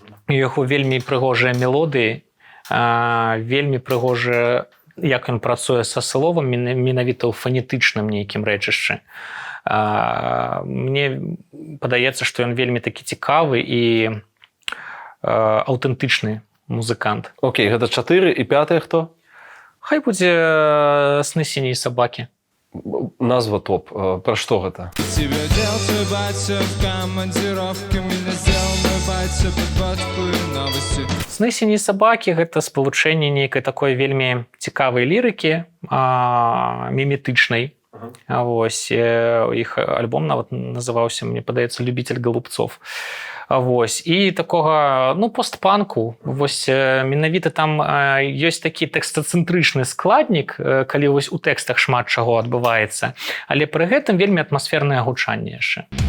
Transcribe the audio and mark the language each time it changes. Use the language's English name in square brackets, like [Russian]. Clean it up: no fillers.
[Belarusian] У яго вельмі прыгожыя мелодыі, вельмі прыгожыя, як ён працуе са словам, менавіта ў фанетычным нейкім рэчышчы. Мне падаецца, што ён вельмі такі цікавы і аўтэнтычны музыкант. Окей, гэта 4 і 5 хто? Хай будзе «Сны сіняй сабакі». Назва топ. Пра што гэта? [Russian] Тебя дел твой батя в командировке, меня сделал мой батя подводку и новости. [Belarusian] «Сны сіняй сабакі» – гэта спалучэнне нейкай такой вельмі цікавай лірыкі, міметычнай. Вось, іх альбом нават называўся, мне падаецца, «Любитель голубцов». Вось. І такога, ну, постпанку. Вось, менавіта там ёсць такі тэкстацэнтрычны складнік, калі вось у тэкстах шмат чаго адбываецца, але пры гэтым вельмі атмасфернае гучанне яшчэ.